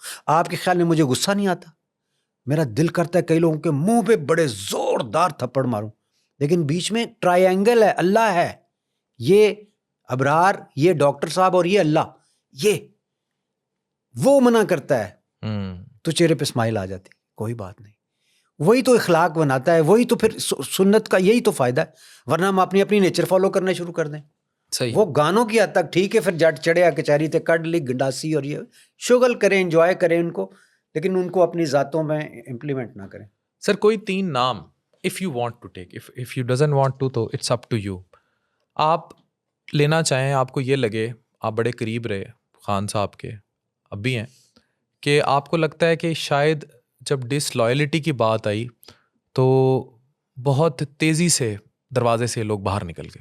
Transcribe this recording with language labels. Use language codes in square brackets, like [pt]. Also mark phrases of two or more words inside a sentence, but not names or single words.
[ur] آپ کے خیال میں مجھے غصہ نہیں آتا؟ میرا دل کرتا ہے کئی لوگوں کے منہ پہ بڑے زوردار تھپڑ ماروں, لیکن بیچ میں ٹرائی اینگل ہے, اللہ ہے, یہ ابرار, یہ ڈاکٹر صاحب, اور یہ اللہ, یہ وہ منع کرتا ہے تو چہرے پہ اسمائل آ جاتی, کوئی بات نہیں. وہی تو اخلاق بناتا ہے, وہی تو پھر سنت کا یہی تو فائدہ ہے. ورنہ ہم اپنی اپنی [en] nature follow [ur] کرنا شروع کر دیں. صحیح. وہ گانوں کی حد تک ٹھیک ہے, پھر [pa] جٹ چڑھے کچہری تے کڈ لی گنڈاسی, [ur] اور یہ شغل کریں, انجوائے کریں ان کو, لیکن ان کو اپنی ذاتوں میں امپلیمنٹ نہ کریں. سر کوئی 3 نام [en] if you want to take, if you doesn't want to to it's up to you, [ur] آپ لینا چاہیں, آپ کو یہ لگے آپ بڑے قریب رہے خان صاحب کے, اب بھی ہیں, کہ آپ کو لگتا ہے کہ شاید جب ڈس لائلٹی کی بات آئی تو بہت تیزی سے دروازے سے لوگ باہر نکل گئے.